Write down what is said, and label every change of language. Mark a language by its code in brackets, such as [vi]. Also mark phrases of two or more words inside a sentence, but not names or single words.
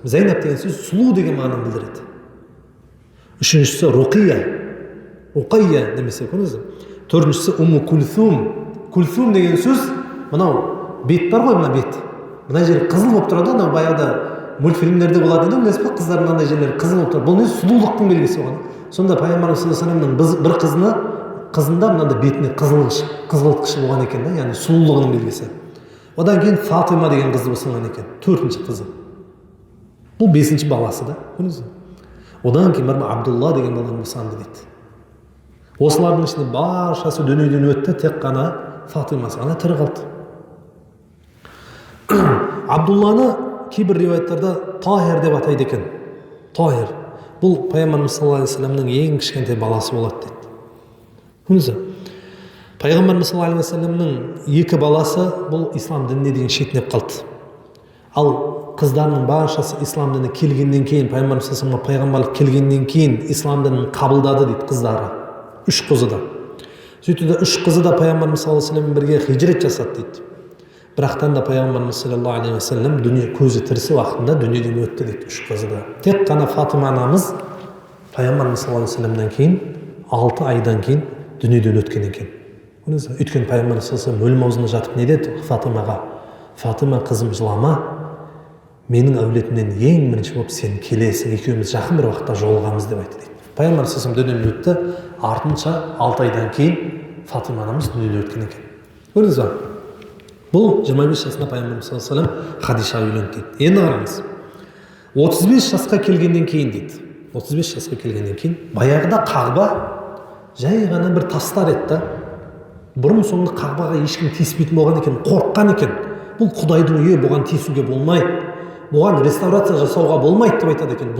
[kk] Зайнап деген сөз сұлу деген мағынаны білдіреді. Үшіншісі Руқайя демесе, көрдіңіз бе? Төртіншісі Умму Кульсум. Кульсум деген сөз, мынау бет бар ғой, мына бет. Мына жері қызыл болып тұрады, анау баяғыда мультфильмдерде болады да, білесіз бе, қыздар мынандай жерлері қызыл болып тұрады. Бұл не? Сұлулықтың белгісі оған. Сонда пайғамбарымыз [ar] صلى الله عليه وسلم [kk] бір қызында мынандай бетіне қызғылтқышы болған екен да, яғни сұлулығының белгісі. Одан кейін Фатима деген қызды босанған екен, 4-ші қызы. Бұл 5-ші баласы да, көрдіңіз бе? Одан кейін Абдулла деген баланы босанды дейді. Осылардың ішінде баршасы дүниеден өтті, тек қана Фатимасы ғана тірі қалды. Абдулланы кейбір риуаяттарда Тахир деп атайды екен. Тахир. Бұл пайғамбарымыз [ar] صلى الله عليه وسلم [kk] ең кішкентай баласы болады дейді. Көрдіңіз бе? Пайғамбарымыз [ar] صلى الله عليه وسلم [kk] 2 баласы бұл ислам дініне деген шетінеп қалды. Ал қыздарының баршасы ислам дініне келгеннен кейін, пайғамбарымыз [ar] صلى الله عليه وسلم [kk] пайғамбарлық келгеннен кейін ислам дінін қабылдады дейді қыздары. 3 қызы да. Сөйтті де 3 қызы да пайғамбарымыз [ar] صلى الله عليه وسلم [kk] бірге хижрет жасады дейді. Бірақтан да пайғамбарымыз [ar] صلى الله عليه وسلم [kk] көзі тірісі уақытында дүниеден өтті дейді 3 қызы да. Тек қана Фатима анамыз пайғамбарымыз [ar] صلى الله عليه وسلم [kk] кейін 6 айдан кейін дүниеден өткен екен. Өйткені пайғамбарымыз [ar] صلى الله عليه وسلم [kk] өлім аузында жатып не деді Фатимаға? Фатима қызым жылама, менің әулетімнен ең бірінші болып сен келесің, екеуміз жақын бір уақытта жолығамыз деп айтты дейді. Пайғамбарымыз [ar] صلى الله عليه وسلم [kk] дүниеден өтті, артынша 6 айдан кейін Фатима анамыз дүниеден өткен екен. Көрдіңіз бе? Бұл 25 жасында пайғамбарымыз [ar] صلى الله عليه وسلم [kk] Хадиша үйленді дейді. Енді қараңыз. 35 жасқа келгеннен кейін дейді. 35 жасқа келгеннен кейін баяғыда Қағба жай ғана бір тастар еді. Бұрын соңды Қағбаға ешкім тиіспейтін болған екен, қорыққан екен. Бұл Құдайдың үйі, бұған тиісуге болмайды. Бұған реставрация жасауға болмайды деп айтады екен.